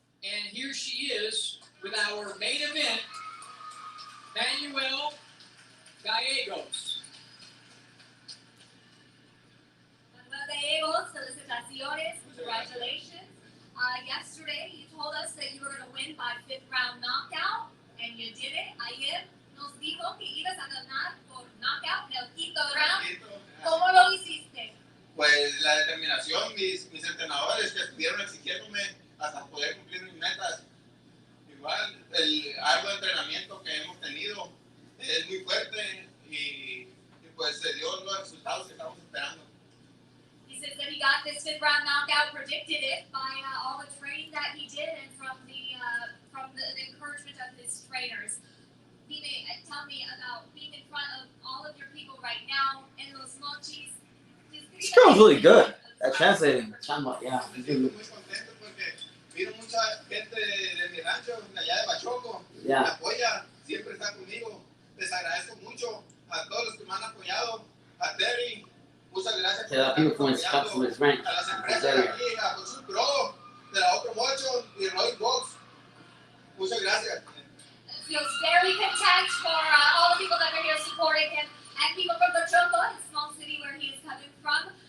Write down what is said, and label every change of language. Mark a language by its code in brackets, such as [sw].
[en] And here she is with our main event, Manuel Gallegos. [es] Manuel Gallegos, felicitaciones, [en] congratulations. Yesterday, you told us that you were going to win by 5th round knockout, and you did it. [es] Ayer nos dijo que ibas a ganar por knockout en el 5º round. ¿Cómo lo hiciste? Pues la determinación, mis entrenadores que estuvieron exigiéndome hasta poder cumplir mis metas. Igual, el arduo entrenamiento que hemos tenido es muy fuerte y pues se dio los resultados que estamos esperando. [en] He says that he got this 5th round knockout, predicted it by all the training that he did and from the encouragement of his trainers. Dime, tell me about being in front of all of your people right now in Los Mochis. This girl's really good at translating. Yeah. [es] Estoy muy contento porque vino mucha gente de mi rancho, de allá de Bachoco, [en] Yeah. [es] me apoya, siempre está conmigo. Les agradezco mucho a todos los que me han apoyado, a Terry, muchas gracias [en] Yeah, people from his rank. [es] a las empresas de aquí, a Jesús Pro, de la Otro Mocho y Roy Box. Muchas gracias. [en] Feels very content for all the people that are here supporting him and people from Bachoco, the small city where he is coming from.